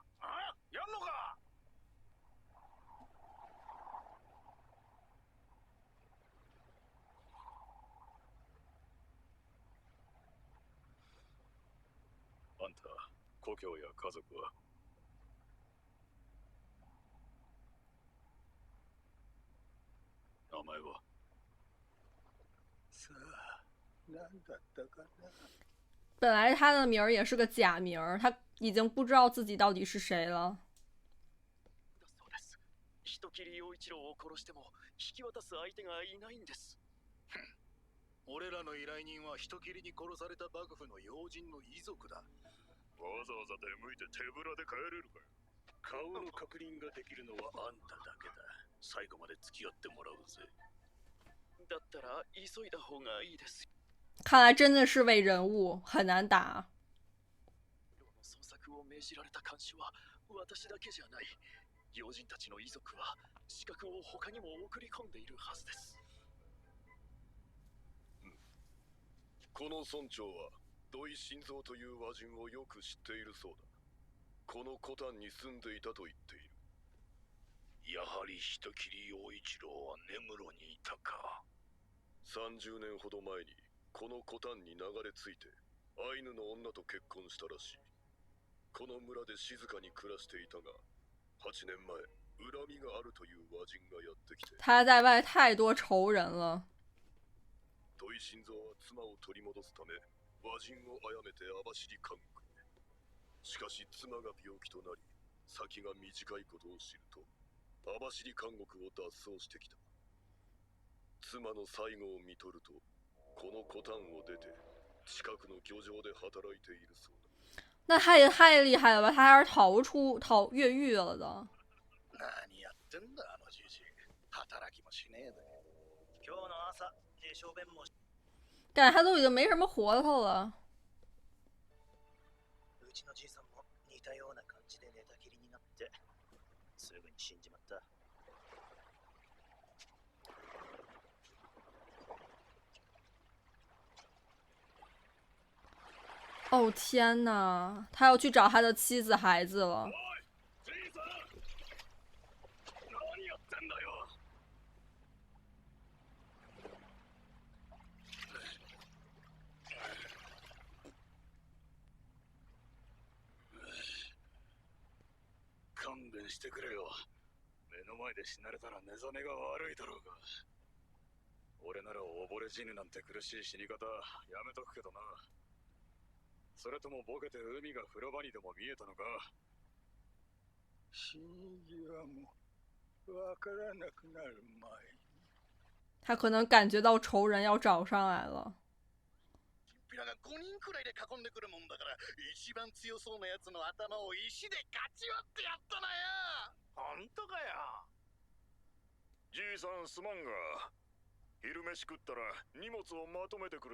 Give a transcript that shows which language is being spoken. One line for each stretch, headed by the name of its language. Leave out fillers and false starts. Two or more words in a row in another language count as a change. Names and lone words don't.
Japanese: あ、やんのか。あんた、故郷や家族は。名前は。さあ、何だったかな。
Chinese: 本来他的名儿也是个假名儿，他已经不知道自己到底是谁了。
Japanese: そうです。人斬り陽一郎を殺しても引き渡す相手がいないんです。俺らの依頼人は人斬りに殺された幕府の要人の遺族だ。わざわざ出向いて手ぶらで帰れるかよ。顔の確認ができるのはあんただけだ。最後まで付き合ってもらうぜ。だったら急いだ方がいいです。
Chinese: 看来真的是位人物，很难打。
Japanese: 捜索を命じられた監視は私だけじゃない。要人たちの遺族は資格を他にも送り込んでいるはずです。この村長は土井新蔵という和人をよく知っているそうだ。このコタンに住んでいたと言っている。やはり人斬り陽一郎は根室にいたか。30年ほど前にこのコタンに流れ着いてアイヌの女と結婚したらしい。この村で静かに暮らしていたが、8年前恨みがあるという和人がやってきて。
Chinese: 他在外太多仇人了。
Japanese: 土井新蔵は妻を取り戻すため和人を殺めて網走監獄へ。しかし妻が病気となり先が短いことを知ると網走監獄を脱走してきた。妻の最後を見とるとこのコタンを出て近くの漁場で働いているそうだ。
Chinese: 那他也太厉害了吧！他还是逃越狱了的。
Japanese: 何やってんだあのじじい。働きもしねえで。今日の朝小便も。
Chinese: 感觉他都已经没什么活头了。
Japanese: うちのじいさんも似たような感じで寝たきりになってすぐに死んじまった。
Chinese: 哦天哪，他要去找他的妻子孩子了。
Japanese: じいさん、何やってんだよ。勘弁してくれよ。目の前で死なれたら寝覚めが悪いだろうが。俺なら溺れ死ぬなんて苦しい死に方やめとくけどな。それともボケて海が風呂場にでも見えたのか。死に際もわからなくなる前に。
Chinese: 他可能感觉到仇人要找上来了。
Japanese: チンピラが5人くらいで囲んでくるもんだから一番強そうなやつの頭を石でかち割ってやったなよ。本当かよ。じいさんすまんが昼飯食ったら荷物をまとめてくれ。